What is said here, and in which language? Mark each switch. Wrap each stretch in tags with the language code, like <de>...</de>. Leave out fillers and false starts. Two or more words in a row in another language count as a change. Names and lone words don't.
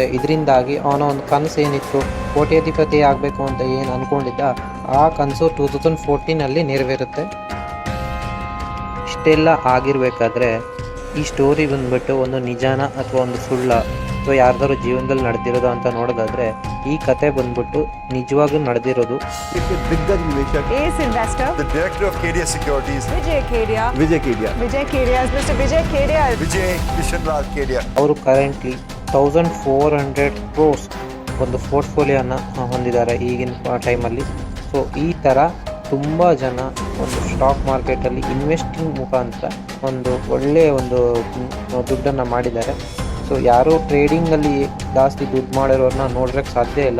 <kn>ಇದರಿಂದಾಗಿ ಅವನ ಒಂದು ಕನಸು ಏನಿತ್ತು, ಕೋಟ್ಯಾಧಿಪತಿ ಆಗಬೇಕು ಅಂತ ಏನು ಅಂದ್ಕೊಂಡಿದ್ದ, ಆ ಕನಸು 2014 ನೆರವೇರುತ್ತೆ. ಇಷ್ಟೆಲ್ಲ ಆಗಿರಬೇಕಾದ್ರೆ ಈ ಸ್ಟೋರಿ ಬಂದ್ಬಿಟ್ಟು ಒಂದು ನಿಜಾನ ಅಥವಾ ಒಂದು ಸುಳ್ಳ ಅಥವಾ ಯಾರ್ದಾರು ಜೀವನದಲ್ಲಿ ನಡೆದಿರೋದು ಅಂತ ನೋಡೋದಾದ್ರೆ ಈ ಕತೆ ಬಂದ್ಬಿಟ್ಟು ನಿಜವಾಗ್ಲೂ ನಡೆದಿರೋದು.</kn> <hi>दिग्गज निवेशक,</hi> <en>Ace investor. the director of KDA Securities, Vijay Kedia.</en> <hi>विजय केडिया,</hi> <en>Mr. Vijay Kedia.</en> <hi>विजय कृष्णलाल केडिया.</hi> <kn>ಅವರು ಕರೆಂಟ್ಲಿ 1400 crores ಒಂದು ಪೋರ್ಟ್ಫೋಲಿಯೋನ ಹೊಂದಿದ್ದಾರೆ ಈಗಿನ ಟೈಮಲ್ಲಿ. ಸೊ ಈ ಥರ ತುಂಬ ಜನ ಒಂದು</kn> <en>stock marketalli investing</en> <kn>ಮುಖಾಂತರ ಒಂದು ಒಳ್ಳೆಯ ಒಂದು ದುಡ್ಡನ್ನು ಮಾಡಿದ್ದಾರೆ. ಸೊ ಯಾರು ಟ್ರೇಡಿಂಗಲ್ಲಿ ಜಾಸ್ತಿ ದುಡ್ಡು ಮಾಡಿರೋರನ್ನ ನೋಡೋಕ್ಕೆ ಸಾಧ್ಯ ಇಲ್ಲ.</kn>